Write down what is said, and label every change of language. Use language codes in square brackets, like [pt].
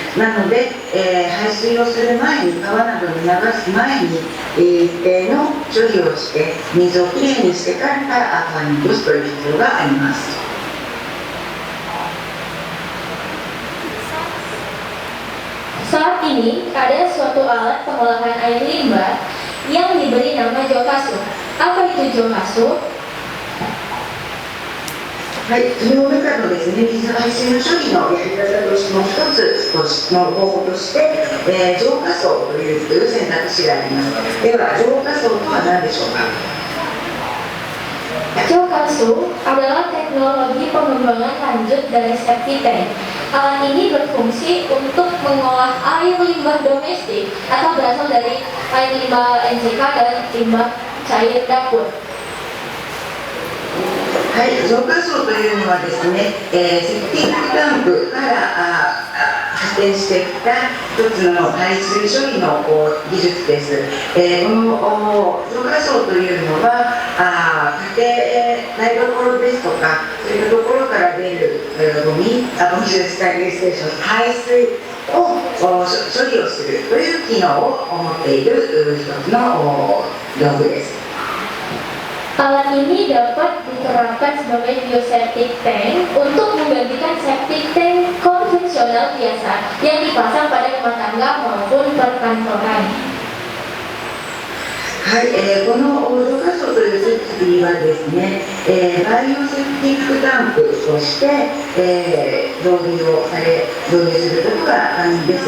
[ja] なので、排水をする前に、川などに流す前に、一定の処理をして水をきれいにしてから川に落とすという必要があります。 [id] Saat ini ada suatu alat pengolahan air limbah yang diberi nama Jokasu. Apa itu Jokasu? [ja] はい、その中のですね、水排水の処理のやり方としての一つの方法として、浄化槽という選択肢があります。では、浄化槽とは何でしょうか。 [id] Jokasu adalah teknologi pengembangan lanjut dari septic tank. Alat ini berfungsi untuk mengolah air limbah domestik atau berasal dari air limbah NCK dan limbah cair dapur. [ja] はい、浄化槽というのはですね、セプティックタンクから発展してきた一つの排水処理の技術です。この浄化槽というのは家庭台所ですとか、そういったところから出るゴミスタイルステーション、排水を処理をするという機能を持っている一つの道具です。 [id] Alat ini dapat diterapkan sebagai bioseptic tank untuk menggantikan septic tank konvensional biasa yang dipasang pada rumah tangga maupun perkantoran. [ja] はい、この浄化槽という設備はですね、バイオセプティックタンクとして、導入することが可能です。